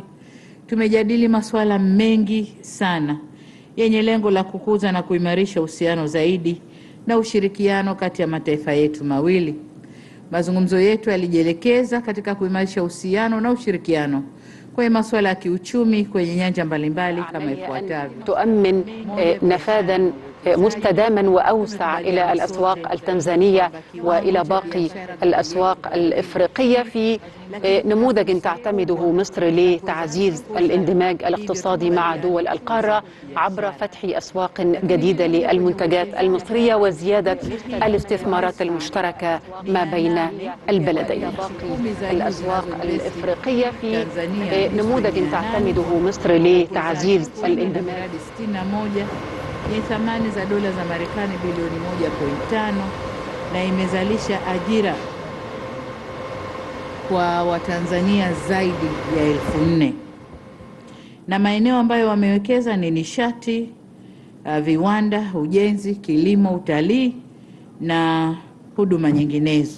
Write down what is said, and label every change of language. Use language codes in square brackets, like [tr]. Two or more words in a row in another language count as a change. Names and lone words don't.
[sw] Tumejadili masuala mengi sana yenye lengo la kukuza na kuimarisha uhusiano zaidi na ushirikiano kati ya mataifa yetu mawili. Mazungumzo yetu yalijielekeza katika kuimarisha uhusiano na ushirikiano kwenye masuala ya kiuchumi kwenye nyanja mbalimbali kama ifuatavyo: [ar] تؤمن نفاذا مستداما وأوسع إلى الأسواق التنزانية وإلى باقي الأسواق الإفريقية في نموذج تعتمده مصر لتعزيز الاندماج الاقتصادي مع دول القارة عبر فتح أسواق جديدة للمنتجات المصرية وزيادة الاستثمارات المشتركة ما بين البلدين. الأسواق الإفريقية في نموذج تعتمده مصر لتعزيز الاندماج. [sw] Yenye thamani za dola za Marekani bilioni 1.5 na imezalisha ajira kwa Watanzania zaidi ya 4,000. Na maeneo ambayo wamewekeza ni nishati, viwanda, ujenzi, kilimo, utalii na huduma nyinginezo.